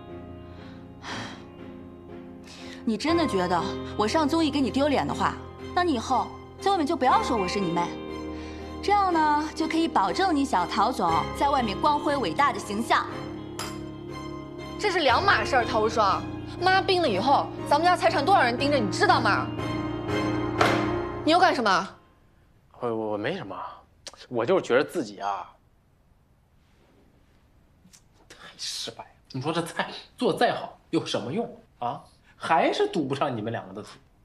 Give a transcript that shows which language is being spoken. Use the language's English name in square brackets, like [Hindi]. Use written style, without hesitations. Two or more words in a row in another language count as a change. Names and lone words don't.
[Chinese] 你真的覺得我上綜藝給你丟臉的話，那你以後在外面就不要說我是你妹，這樣呢就可以保證你小陶總在外面光輝偉大的形象。這是兩碼事兒，陶無雙。媽病了以後，咱們家財產多少人盯着，你知道嗎？你又幹什麼？我沒什麼，我就是覺得自己啊太失敗了。你說這菜做再好有什麼用啊？還是堵不上你們兩個的嘴。